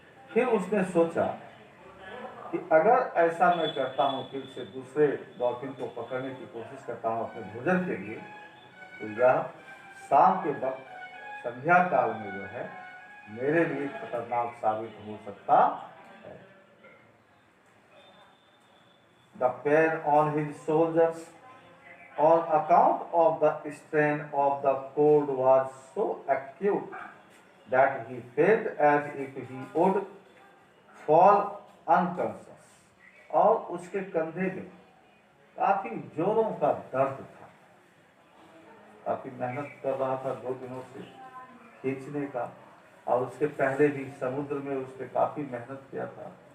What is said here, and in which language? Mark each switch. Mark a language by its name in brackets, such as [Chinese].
[Hindi] फिर उसने सोचा कि अगर ऐसा मैं करता हूँ, फिर से दूसरे डॉल्फिन को पकड़ने की कोशिश करता हूँ अपने भोजन के लिए, तो यह शाम के वक्त संध्या काल में जो है मेरे लिए खतरनाक साबित हो सकता है। [English] The pain on his shoulders on account of the strain of the cold was so acute that he felt as if he would fall unconscious. [Hindi] और उसके कंधे में काफी जोरों का दर्द था। काफी मेहनत कर रहा था 2 दिनों से खींचने का, और उसके पहले भी समुद्र में उसने काफी मेहनत किया था।